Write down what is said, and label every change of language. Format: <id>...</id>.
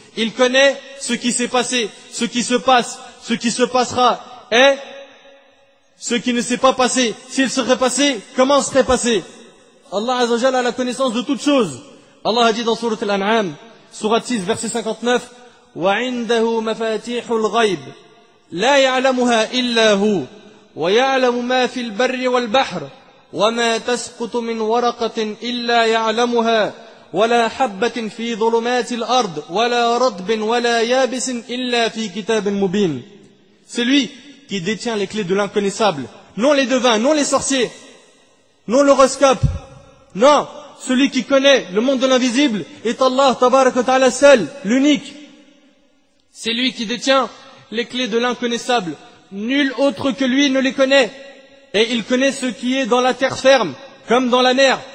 <fr>Il connaît ce qui s'est passé, ce qui se passe, ce qui se passera, et ce qui ne s'est pas passé. S'il serait passé, comment serait passé? Allah Azza wa Jalla a la connaissance de toutes choses. Allah a dit dans Sourate Al-An'am, Sourate 6, verset 59,</fr> <ar>وَعِنْدَهُ مَفَاتِيحُ الْغَيْبِ لَا يَعْلَمُهَا إِلَّا هُ ويعلم ما في البر والبحر وما تسقط من ورقة إلا يعلمها ولا حبة في ظلمات الأرض ولا رطب ولا يابس إلا في كتاب مبين.</ar> <fr>C'est lui qui détient les clés de l'inconnaissable, non les devins, non les sorciers, non l'horoscope, non, celui qui connaît le monde de l'invisible est Allah tabaraka wa ta'ala seul, l'unique. C'est lui qui détient les clés de l'inconnaissable, nul autre que lui ne les connaît, et il connaît ce qui est dans la terre ferme, comme dans la mer.</fr>